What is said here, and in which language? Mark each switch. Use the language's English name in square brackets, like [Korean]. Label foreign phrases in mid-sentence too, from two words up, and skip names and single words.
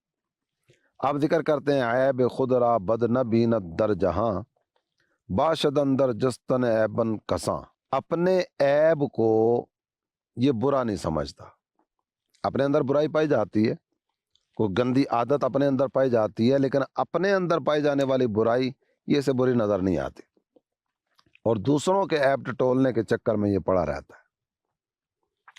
[Urdu] آپ ذکر کرتے ہیں [Persian] عیب خود را بد نہ بینت در جہاں، باشد اندر جستن عیبن کساں۔ [Urdu] اپنے عیب کو یہ برا نہیں سمجھتا، اپنے اندر برائی پائی جاتی ہے، کوئی گندی عادت اپنے اندر پائی جاتی ہے، لیکن اپنے اندر پائی جانے والی برائی یہ اسے بری نظر نہیں آتی، اور دوسروں کے عیب ٹٹولنے کے چکر میں یہ پڑا رہتا ہے۔